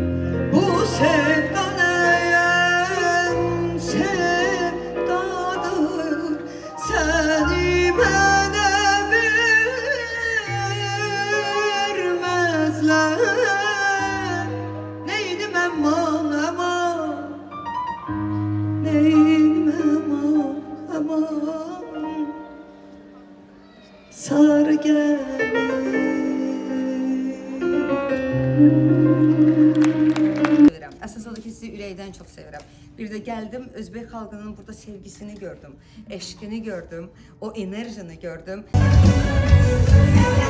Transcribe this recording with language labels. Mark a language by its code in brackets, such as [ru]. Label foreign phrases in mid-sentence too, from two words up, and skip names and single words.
[tr] Bu sevda neyen sevdadır, seni bana vermezler. Neydim aman aman, neydim aman, sarı gelir. [az] Əsas odur ki, sizi ürəkdən çox sevirəm. Bir də gəldim, Özbək xalqının burada sevgisini gördüm, eşqini gördüm, o enerjini gördüm.